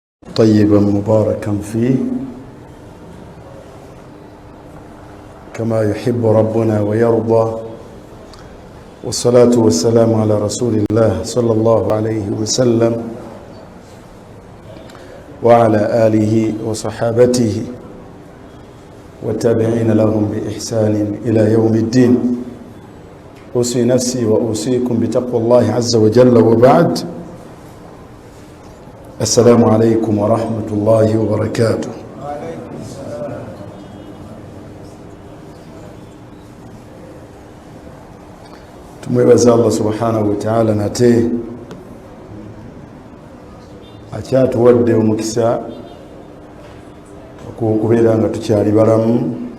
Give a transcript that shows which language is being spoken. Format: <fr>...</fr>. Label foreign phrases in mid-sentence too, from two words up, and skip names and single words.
<ar>طيبا مباركا فيه كما يحب ربنا ويرضى، والصلاة والسلام على رسول الله صلى الله عليه وسلم وعلى آله وصحابته والتابعين لهم بإحسان إلى يوم الدين. أوصي نفسي وأوصيكم بتقوى الله عز وجل، وبعد. السلام عليكم ورحمة الله وبركاته.</ar> <lg>tumwebaza Allah</lg> <ar>سبحانه وتعالى</ar> <lg>nate akyatuwadde omukisa okubeera nga tukyali balamu.</lg>